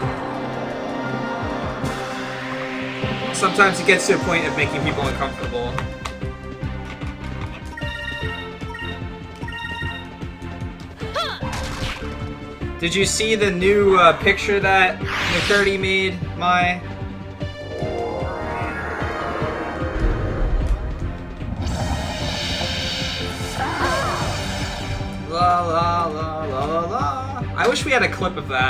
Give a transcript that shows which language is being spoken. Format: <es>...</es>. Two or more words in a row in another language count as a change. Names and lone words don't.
<en>Sometimes it gets to a point of making people uncomfortable. Did you see the new picture that McCurdy made, Mai? La la la la la la. I wish we had a clip of that.</en>